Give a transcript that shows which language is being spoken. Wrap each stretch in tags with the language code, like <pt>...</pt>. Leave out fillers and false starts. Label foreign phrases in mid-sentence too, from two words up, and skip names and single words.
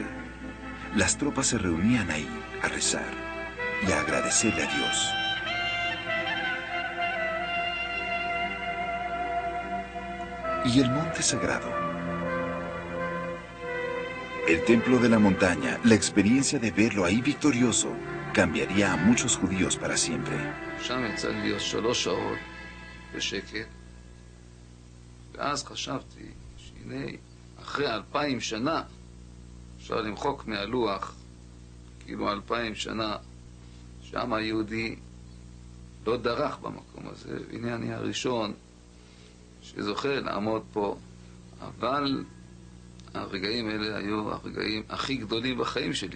<es>Las tropas se reunían ahí a rezar y a agradecerle a Dios. Y el monte sagrado, el templo de la montaña, la experiencia de verlo ahí victorioso, cambiaría a muchos judíos para siempre.</es> <he>שם יצא לי להיות 3 שעות בשקט, ואז חשבתי שהנה אחרי 2000 שנה אפשר למחוק מהלוח כאילו 2000 שנה שם היהודי לא דרך במקום הזה, והנה אני הראשון שזוכה לעמוד פה, אבל הרגעים האלה היו הרגעים הכי גדולים בחיים שלי.</he>